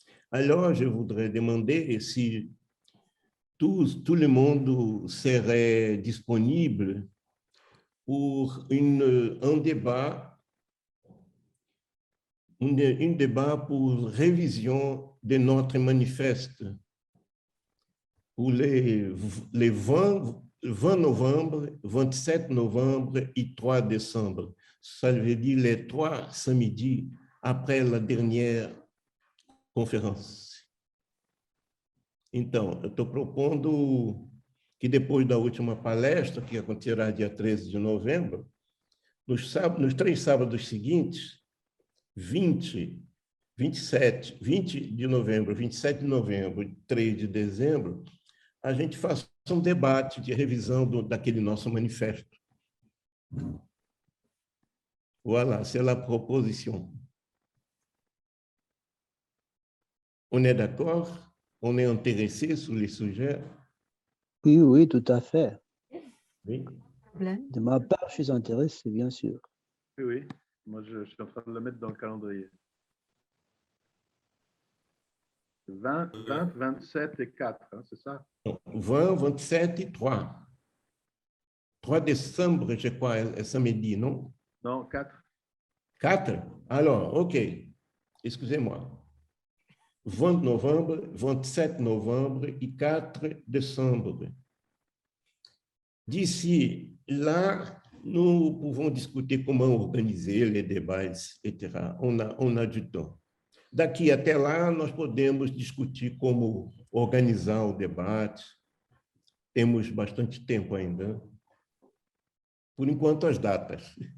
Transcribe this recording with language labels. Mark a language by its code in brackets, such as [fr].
[fr] Alors, je voudrais demander si tout le monde serait disponible pour un débat, un débat pour révision de notre manifeste pour les 20 novembre, 27 novembre et 3 décembre. Ça veut dire les 3 samedis après la dernière conférence. [pt] Então, eu estou propondo que depois da última palestra, que acontecerá dia 13 de novembro, nos 3 sábados seguintes, 20, 27, 20 de novembro, 27 de novembro e 3 de dezembro, a gente faça um debate de revisão daquele nosso manifesto. [fr] Voilà, c'est la proposition. On est d'accord? On est intéressé sur les sujets? Oui, oui, tout à fait. Oui. De ma part, je suis intéressé, bien sûr. Oui, oui. Moi, je suis en train de le mettre dans le calendrier. 20, 27 et 4, hein, c'est ça? 20, 27 et 3. 3 décembre, je crois, est samedi, non? Non, 4. 4? Alors, OK. Excusez-moi. 20 novembre, 27 novembre et 4 décembre. D'ici là, nous pouvons discuter comment organiser les débats, etc. On a du temps. [pt] Daqui até lá, nós podemos discutir como organizar o debate. Temos bastante tempo ainda. Por enquanto, as datas.